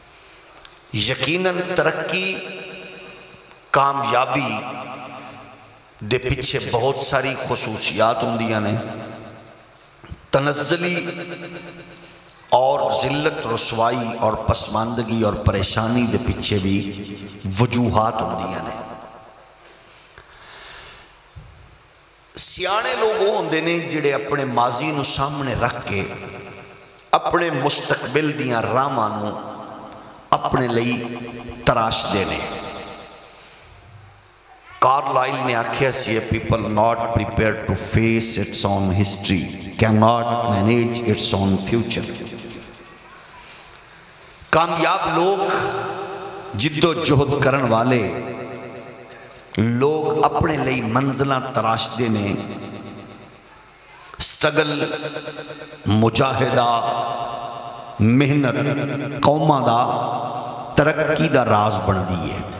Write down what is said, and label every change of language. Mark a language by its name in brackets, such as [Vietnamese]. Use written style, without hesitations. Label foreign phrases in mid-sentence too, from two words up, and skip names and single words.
[Punjabi] یقیناً ترقی، کامیابی دے پیچھے بہت ساری خصوصیات ہوندیاں نے، تنزلی اور ذلت رسوائی اور پسماندگی اور پریشانی دے پیچھے بھی وجوہات ہوندیاں نے۔ سیانے لوگ وہ ہوندے نے جڑے اپنے ماضی نو سامنے رکھ کے اپنے مستقبل دیاں راہاں نو اپنے لئی تراش دینے۔ کارلائل نے آکھیا سی [English] a people not prepared to face its own history cannot manage its own future۔ [Punjabi] کامیاب لوگ، جد و جہد کرن والے لوگ اپنے لئی منزلہ تراش دینے، سٹرگل، مجاہدہ، محنت قومہ دا ترقی دا راز بن دیئے۔